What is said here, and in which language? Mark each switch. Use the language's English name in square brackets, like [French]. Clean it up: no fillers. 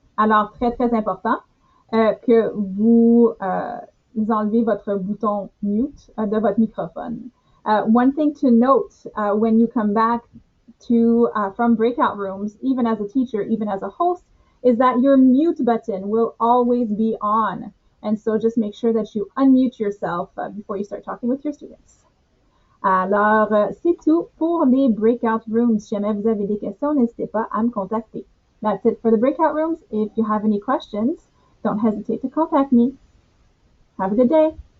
[French] Alors, très, très important que vous enlevez votre bouton mute de votre microphone. [English] One thing to note when you come back from breakout rooms, even as a teacher, even as a host, is that your mute button will always be on. And so just make sure that you unmute yourself before you start talking with your students. [French] Alors, c'est tout pour les breakout rooms. Si jamais vous avez des questions, n'hésitez pas à me contacter. [English] That's it for the breakout rooms. If you have any questions, don't hesitate to contact me. Have a good day.